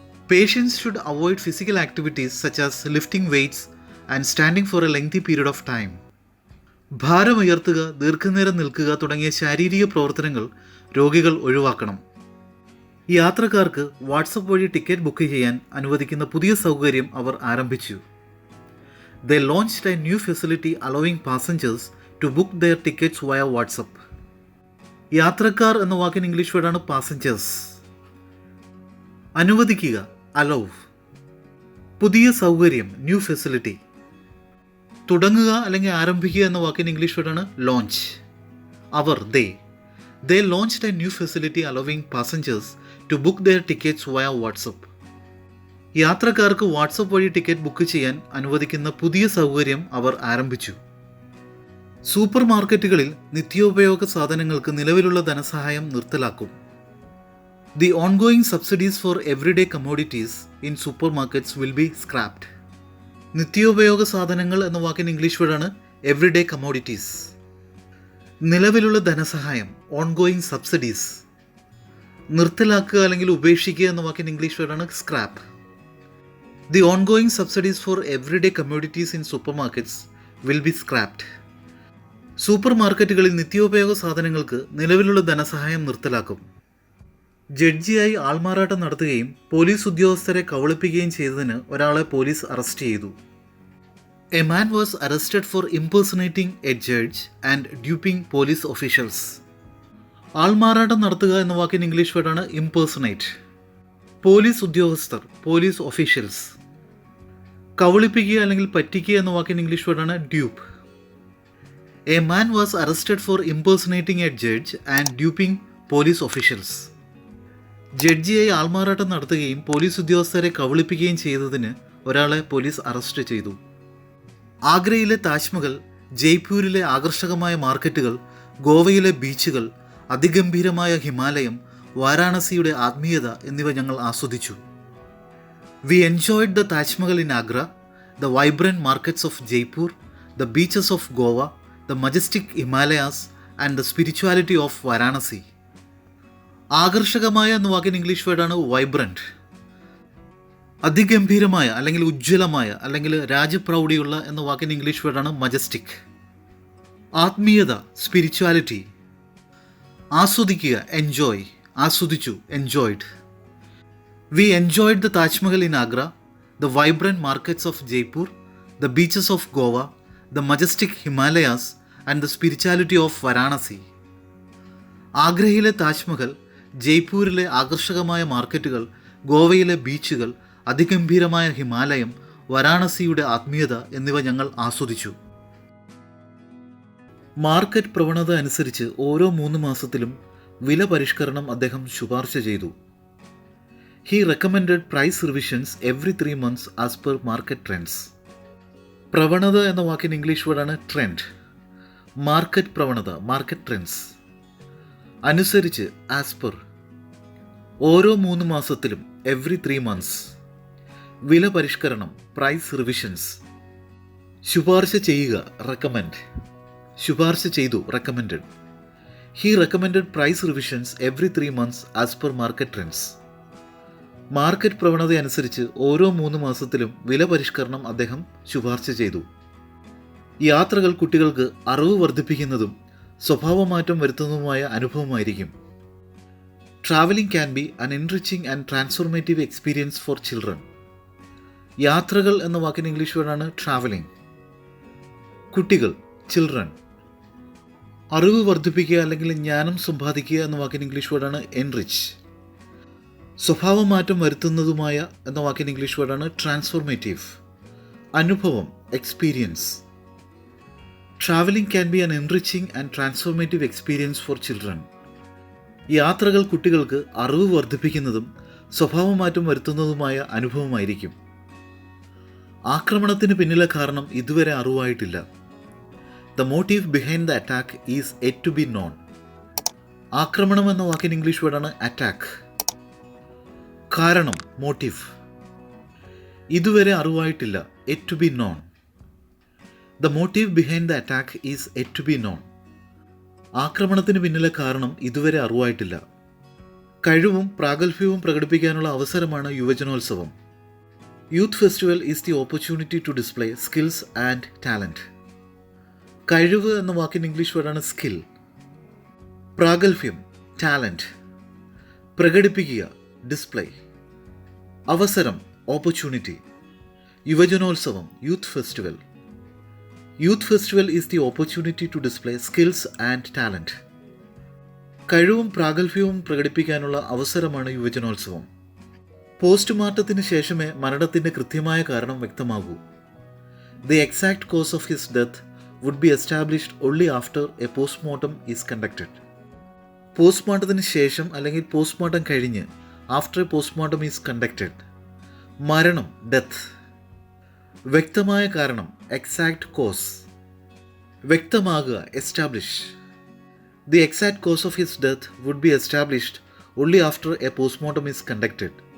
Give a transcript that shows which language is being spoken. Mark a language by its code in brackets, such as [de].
[en] Patients should avoid physical activities such as lifting weights and standing for a lengthy period of time. [ml] ഭാരമുയർത്തുക, ദീർഘനേരം നിൽക്കുക തുടങ്ങിയ ശാരീരിക പ്രവർത്തനങ്ങൾ രോഗികൾ ഒഴിവാക്കണം. യാത്രക്കാർക്ക് വാട്സപ്പ് വഴി ടിക്കറ്റ് ബുക്ക് ചെയ്യാൻ അനുവദിക്കുന്ന പുതിയ സൗകര്യം അവർ ആരംഭിച്ചു. [en] They launched a new facility allowing passengers to book their tickets via WhatsApp. [ml] യാത്രക്കാർ എന്ന വാക്കിന് ഇംഗ്ലീഷ് വേർഡാണ് പാസഞ്ചേഴ്സ്. അനുവദിക്കുക, അലൗ. പുതിയ സൗകര്യം, [en] New facility. [ml] തുടങ്ങുക അല്ലെങ്കിൽ ആരംഭിക്കുക എന്ന വാക്കിന് ഇംഗ്ലീഷ് വേർഡാണ് launch. Our, [en] they launched a new facility allowing passengers to book their tickets via WhatsApp. [ml] യാത്രക്കാർക്ക് വാട്സപ്പ് വഴി ടിക്കറ്റ് ബുക്ക് ചെയ്യാൻ അനുവദിക്കുന്ന പുതിയ സൗകര്യം അവർ ആരംഭിച്ചു. സൂപ്പർ മാർക്കറ്റുകളിൽ നിത്യോപയോഗ സാധനങ്ങൾക്ക് നിലവിലുള്ള ധനസഹായം നിർത്തലാക്കും. [en] The ongoing subsidies for everyday commodities in supermarkets will be scrapped. [ml] നിത്യോപയോഗ സാധനങ്ങൾ എന്ന വാക്കിന് ഇംഗ്ലീഷ് വേർഡാണ് [en] Everyday commodities. [ml] നിലവിലുള്ള ധനസഹായം, [en] Ongoing subsidies. [ml] നിർത്തലാക്കുക അല്ലെങ്കിൽ ഉപേക്ഷിക്കുക എന്ന വാക്കിന് ഇംഗ്ലീഷ് വേർഡാണ് scrap. [en] The ongoing subsidies for everyday commodities in supermarkets will be scrapped. [ml] Super മാർക്കറ്റുകളിൽ നിത്യോപയോഗ സാധനങ്ങൾക്ക് നിലവിലുള്ള ധനസഹായം നിർത്തലാക്കും. ജഡ്ജിയായി ആൾമാറാട്ടം നടത്തുകയും പോലീസ് ഉദ്യോഗസ്ഥരെ കബളിപ്പിക്കുകയും ചെയ്തതിന് ഒരാളെ പോലീസ് അറസ്റ്റ് ചെയ്തു. [en] A man was arrested for impersonating a judge and duping police officials. [ml] ആൾമാറാട്ടം നടത്തുക എന്ന വാക്കിന് ഇംഗ്ലീഷ് വേർഡാണ് ഇംപേഴ്സണേറ്റ്. പോലീസ് ഉദ്യോഗസ്ഥർ, [en] Police officials. [ml] കബളിപ്പിക്കുക അല്ലെങ്കിൽ പറ്റിക്കുക എന്ന വാക്കിന് ഇംഗ്ലീഷ് വേർഡാണ് dupe. [en] A man was arrested for impersonating a judge and duping police officials. [ml] ജഡ്ജിയായി ആൾമാറാട്ടം നടത്തുകയും പോലീസ് ഉദ്യോഗസ്ഥരെ കബളിപ്പിക്കുകയും ചെയ്തതിന് ഒരാളെ പോലീസ് അറസ്റ്റ് ചെയ്തു. ആഗ്രയിലെ താജ്മഹൽ, ജയ്പൂരിലെ ആകർഷകമായ മാർക്കറ്റുകൾ, ഗോവയിലെ ബീച്ചുകൾ, അതിഗംഭീരമായ ഹിമാലയം, വാരാണസിയുടെ ആത്മീയത എന്നിവ ഞങ്ങൾ ആസ്വദിച്ചു. [en] We enjoyed the Taj Mahal in Agra, the vibrant markets of Jaipur, the beaches of Goa, the majestic Himalayas and the spirituality of Varanasi. [ml] ആകർഷകമായ എന്ന വാക്കിന് ഇംഗ്ലീഷ് വേർഡാണ് വൈബ്രന്റ്. അതിഗംഭീരമായ അല്ലെങ്കിൽ ഉജ്ജ്വലമായ അല്ലെങ്കിൽ രാജപ്രൗഢിയുള്ള എന്ന വാക്കിന് ഇംഗ്ലീഷ് വേർഡാണ് മജസ്റ്റിക്. ആത്മീയത, സ്പിരിച്വാലിറ്റി. ആസ്വദിക്കുക, എൻജോയ്. ആസ്വദിച്ചു, enjoyed. [en] We enjoyed the Taj Mahal in Agra, the vibrant markets of Jaipur, the beaches of Goa, the majestic Himalayas and the spirituality of Varanasi. [ml] ആഗ്രയിലെ Taj Mahal, ജയ്പൂരിലെ ആകർഷകമായ മാർക്കറ്റുകൾ, ഗോവയിലെ ബീച്ചുകൾ, അതിഗംഭീരമായ ഹിമാലയം, വാരാണസിയുടെ ആത്മീയത എന്നിവ ഞങ്ങൾ ആസ്വദിച്ചു. മാർക്കറ്റ് പ്രവണത അനുസരിച്ച് ഓരോ 3 മാസത്തിലും വില പരിഷ്കരണം അദ്ദേഹം ശുപാർശ ചെയ്തു. [en] He recommended price revisions every 3 months as per market trends. [ml] പ്രവണത എന്ന വാക്കിന് ഇംഗ്ലീഷ് വേർഡാണ് ട്രെൻഡ്. മാർക്കറ്റ് പ്രവണത, [en] Market trends. [ml] അനുസരിച്ച്, [en] As per. [ml] ഓരോ 3 മാസത്തിലും, [en] Every 3 months. [ml] വില പരിഷ്കരണം, [en] Price revisions. [ml] ശുപാർശ ചെയ്യുക, റെക്കമെൻഡ്. ശുപാർശ ചെയ്തു, recommended. [en] He recommended price revisions every 3 months as per market trends. [ml] Market പ്രവണത അനുസരിച്ച് ഓരോ 3 മാസത്തിലും വില പരിഷ്കരണം അദ്ദേഹം ശുപാർശ ചെയ്തു. യാത്രകൾ കുട്ടികൾക്ക് അറിവ് വർദ്ധിപ്പിക്കുന്നതും സ്വഭാവമാറ്റം വരുത്തുന്നതുമായ അനുഭവമായിരിക്കും. [en] Travelling can be an enriching and transformative experience for children. [ml] യാത്രകൾ എന്ന വാക്കിന് ഇംഗ്ലീഷ് വേർഡാണ് ട്രാവലിംഗ്. കുട്ടികൾ, ചിൽഡ്രൻ. അറിവ് വർദ്ധിപ്പിക്കുക അല്ലെങ്കിൽ ജ്ഞാനം സമ്പാദിക്കുക എന്ന വാക്കിന് ഇംഗ്ലീഷ് വേർഡാണ് എൻറിച്ച്. സ്വഭാവമാറ്റം വരുത്തുന്നതുമായ എന്ന വാക്കിന് ഇംഗ്ലീഷ് വേർഡാണ് ട്രാൻസ്ഫോർമേറ്റീവ്. അനുഭവം, [en] Experience. Travelling can be an enriching and transformative experience for children. [ml] യാത്രകൾ കുട്ടികൾക്ക് അറിവ് വർദ്ധിപ്പിക്കുന്നതും സ്വഭാവമാറ്റം വരുത്തുന്നതുമായ അനുഭവമായിരിക്കും. ആക്രമണത്തിന് പിന്നിലെ കാരണം ഇതുവരെ അറിവായിട്ടില്ല. [en] The motive behind the attack is yet to be known. [ml] ആക്രമണം എന്ന വാക്കിന് ഇംഗ്ലീഷ് വേർഡാണ് അറ്റാക്ക്. കാരണം, മോട്ടീവ്. ഇതുവരെ അറിവായിട്ടില്ല, [en] yet to be known. The motive behind the attack is yet to be known. [ml] ആക്രമണത്തിന് പിന്നിലെ കാരണം ഇതുവരെ അറിവായിട്ടില്ല. കഴിവും പ്രാഗൽഭ്യവും പ്രകടിപ്പിക്കാനുള്ള അവസരമാണ് യുവജനോത്സവം. [en] Youth festival is the opportunity to display skills and talent. [ml] കഴിവ് എന്ന വാക്കിന് ഇംഗ്ലീഷ് വേർഡാണ് സ്കിൽ. പ്രാഗൽഭ്യം, ടാലൻറ്റ്. പ്രകടിപ്പിക്കുക, ഡിസ്പ്ലേ. അവസരം, opportunity. യുവജനോത്സവം, [en] Youth festival. Youth festival is the opportunity to display skills and talent. [ml] കഴിവും പ്രാഗൽഭ്യവും പ്രകടിപ്പിക്കാനുള്ള അവസരമാണ് യുവജനോത്സവം. പോസ്റ്റ്മോർട്ടത്തിന് ശേഷമേ മരണത്തിൻ്റെ കൃത്യമായ കാരണം വ്യക്തമാകൂ. [en] The exact cause of his death would be established only after a postmortem is conducted. [ml] പോസ്റ്റ്മോർട്ടത്തിന് ശേഷം അല്ലെങ്കിൽ പോസ്റ്റ്മോർട്ടം കഴിഞ്ഞ്, [en] After a postmortem is conducted. [ml] മരണം, ഡെത്ത്. വ്യക്തമായ കാരണം, [en] Exact cause. [ml] വ്യക്തമാകുക, [en] Establish. The exact cause of his death would be established only after a postmortem is conducted.